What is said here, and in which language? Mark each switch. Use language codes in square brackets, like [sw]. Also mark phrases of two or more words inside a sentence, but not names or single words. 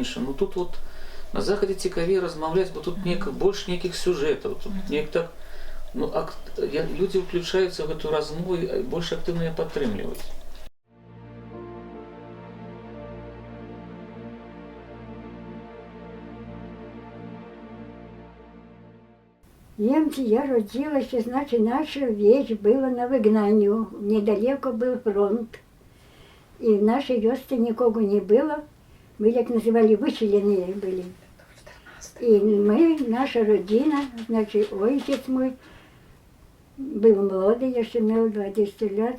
[be] Ну, тут вот на Захадзе цікавей размаўляць, бо тут больш нейкіх сюжэтаў, тут неяк так, ну, людзі ўключаюцца ў гэту размову і больш актыўна яе падтрымліваюць. [ru] Немцы, я родилась, значит, наша вещь была на выгнанию. Недалеко был фронт. И в нашей вёске никого не было. Мы, как называли, выселенные были. И мы, наша родина, значит, отец мой был молодый, еще имел 20 лет.